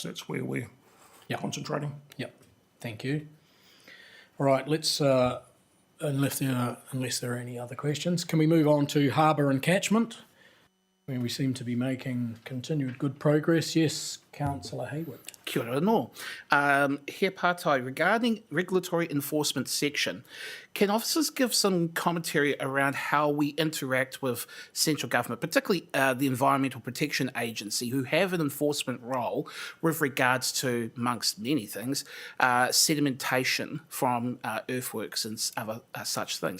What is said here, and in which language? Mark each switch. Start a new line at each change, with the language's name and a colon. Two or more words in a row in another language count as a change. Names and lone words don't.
English: That's where we're concentrating. Yep. Thank you. All right. Let's unless there are any other questions, can we move on to harbour and catchment? I mean, we seem to be making continued good progress. Yes, Councillor Hayward.
Māori: Kia ora no. Here Pātai,
English: regarding regulatory enforcement section, can officers give some commentary around how we interact with central government, particularly the Environmental Protection Agency, who have an enforcement role with regards to, amongst many things, sedimentation from earthworks and other such things?